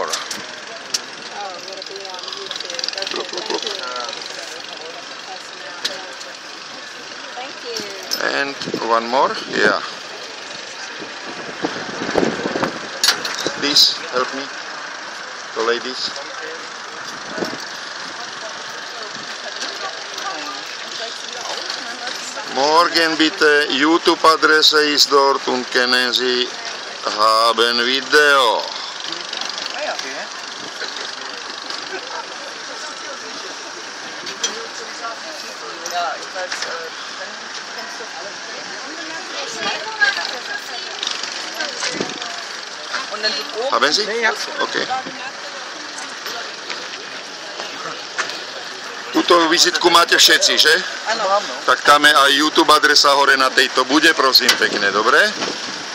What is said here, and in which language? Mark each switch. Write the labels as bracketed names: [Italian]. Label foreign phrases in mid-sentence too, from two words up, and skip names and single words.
[English] Oh, it'll be on YouTube. Look. Thank you. And one more. Yeah. Please help me, the ladies. [German] Morgen bitte, YouTube-Adresse ist dort und können Sie haben Video. Haben Sie? OK. [Slovak] Túto vizitku máte všetci, že? Áno. Tak tam je aj YouTube adresa hore na tejto bude, prosím pekne, dobre?